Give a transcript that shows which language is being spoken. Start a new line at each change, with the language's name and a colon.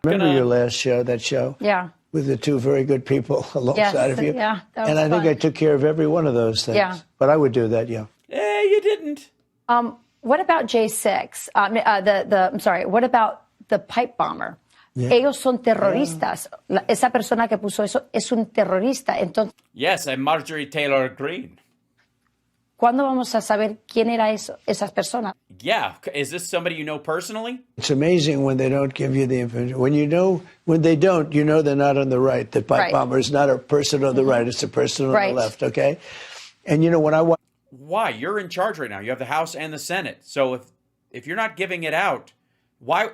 English: Remember your last show? That show? Yeah. With the two very good people alongside of you. Yeah, that was and I think fun. I took care of every one of those things. Yeah. But I would do that, yeah. You didn't. What about J6? I'm sorry. What about the pipe bomber? Yeah.
Spanish: Ellos son terroristas. Esa persona que puso eso es un terrorista. Entonces,
English: Yes, I'm Marjorie Taylor Greene.
Spanish: ¿cuándo vamos a saber quién era esas personas?
English: Yeah, is this somebody you know personally? It's amazing when they don't give you the information. When they don't, you know they're not on the right. The pipe bomber is not a person on the right. It's a person on the left, okay? And, when I watch... Why? You're in charge right now. You have the House and the Senate. So if you're not giving it out, why?